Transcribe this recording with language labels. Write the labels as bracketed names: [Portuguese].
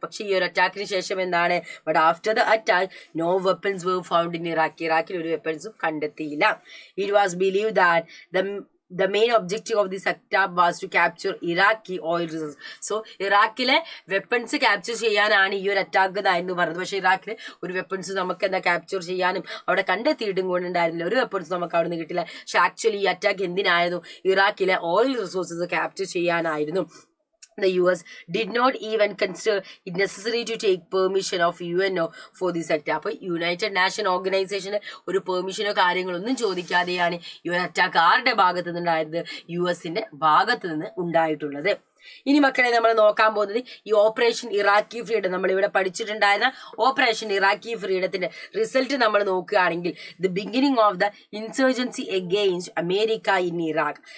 [Malayalam] പക്ഷെ ഈ ഒരു അറ്റാക്കിന് ശേഷം എന്താണ്, [English] But after the attack no weapons were found in Iraq. [Malayalam] ഇറാഖിൽ ഒരു വെപ്പൺസും കണ്ടെത്തിയില്ല. [English] It was believe that the main objective of this attack was to capture Iraqi oil reserves. [Malayalam] So ഇറാഖിലെ വെപ്പൺസ് ക്യാപ്ചർ ചെയ്യാനാണ് ഈ ഒരു അറ്റാക്ക് എന്ന് പറയുന്നത്. പക്ഷെ ഇറാഖിലെ ഒരു വെപ്പൺസ് നമുക്ക് എന്താ ക്യാപ്ചർ ചെയ്യാനും അവിടെ കണ്ടെത്തിയിട്ടും കൊണ്ടുണ്ടായിരുന്നില്ല. ഒരു വെപ്പൺസ് നമുക്ക് അവിടെ നിന്ന് കിട്ടില്ല. പക്ഷെ ആക്ച്വലി ഈ അറ്റാക്ക് എന്തിനായിരുന്നു, ഇറാഖിലെ ഓയിൽ റിസോഴ്സസ് ക്യാപ്ചർ ചെയ്യാനായിരുന്നു. [English] The US did not even consider it necessary to take permission of UNO for this attack. [Malayalam] അപ്പോൾ യുണൈറ്റഡ് നാഷൻ ഓർഗനൈസേഷന് ഒരു പെർമിഷനോ കാര്യങ്ങളൊന്നും ചോദിക്കാതെയാണ് ഈ ഒരു അറ്റാക്ക് ആരുടെ ഭാഗത്ത് നിന്നുണ്ടായത്, US ഭാഗത്ത് നിന്ന് ഉണ്ടായിട്ടുള്ളത്. ഇനി മക്കളെ നമ്മൾ നോക്കാൻ പോകുന്നത് ഈ ഓപ്പറേഷൻ ഇറാഖി ഫ്രീഡം. നമ്മളിവിടെ പഠിച്ചിട്ടുണ്ടായിരുന്ന ഓപ്പറേഷൻ ഇറാഖി ഫ്രീഡത്തിന്റെ റിസൾട്ട് നമ്മൾ നോക്കുകയാണെങ്കിൽ, [English] The beginning of the insurgency against America in Iraq.